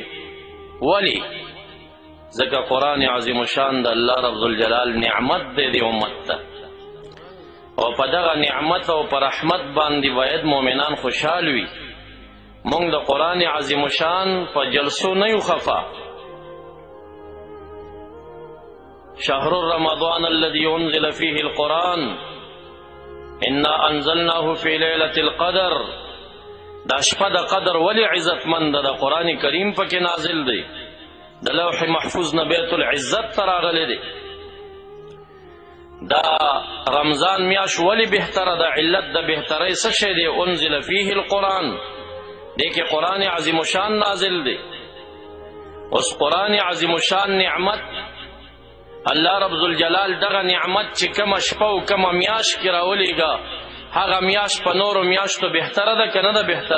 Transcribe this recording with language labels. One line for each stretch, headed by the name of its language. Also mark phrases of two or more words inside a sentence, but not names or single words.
Pashto: ولې؟ ځکه قرآن عظیم الشان د الله رب الجلال نعمت دی د امت ته، او په دغه نعمت او په رحمت باندې باید مؤمنان خوشحال وي. موږ د قرآن عظیم الشان په جلسو نه یو خفا.
Arabic: شهر رمضان الذي انزل فيه القرآن انا انزلناه في ليلة القدر.
Pashto: دا شپه د قدر ولی عزت مند د قرآن کریم پکې نازل دی، د لوح محفوظ نه بیت العزت ته راغلی دی. دا رمضان میاش ولی بهتره ده؟ علت د بهترۍ څه شی دی؟
Arabic: انزل فيه القرآن،
Pashto: دی کې قرآن عظیم الشان نازل دی. اوس قرآن عظیم الشان نعمت الله رب الجلال دغه نعمت چې کومه شپه او کومه میاشت کې راولیږه، هغه میاشت په نورو میاشتو بهتره ده که نه ده بهتره؟